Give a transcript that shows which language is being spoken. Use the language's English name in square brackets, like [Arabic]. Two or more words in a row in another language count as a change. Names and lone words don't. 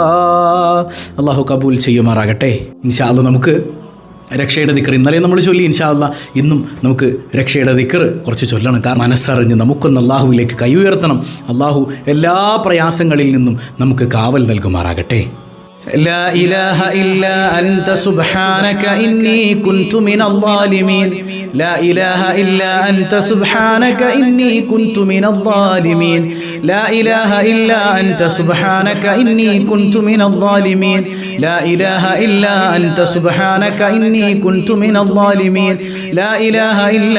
[Malayalam] അല്ലാഹു കബൂൽ ചെയ്യുമാറാകട്ടെ. [Arabic] إن شاء الله [Malayalam] നമുക്ക് രക്ഷയുടെ ദിക്ർ ഇന്നലെ നമ്മൾ ചൊല്ലി. [Arabic] إن شاء الله [Malayalam] ഇന്നും നമുക്ക് രക്ഷയുടെ ദിക്ർ കുറച്ച് ചൊല്ലണം. കാരണം മനസ്സറിഞ്ഞ് നമുക്കൊന്ന് അള്ളാഹുവിലേക്ക് കൈ ഉയർത്തണം. അള്ളാഹു എല്ലാ പ്രയാസങ്ങളിൽ നിന്നും നമുക്ക് കാവൽ നൽകുമാറാകട്ടെ. [Arabic] لا إله إلا أنت سبحانك إني كنت من الظالمين لا إله إلا أنت سبحانك إني كنت من الظالمين لا إله إلا أنت سبحانك إني كنت من الظالمين لا إله إلا أنت سبحانك إني كنت من الظالمين لا إله إلا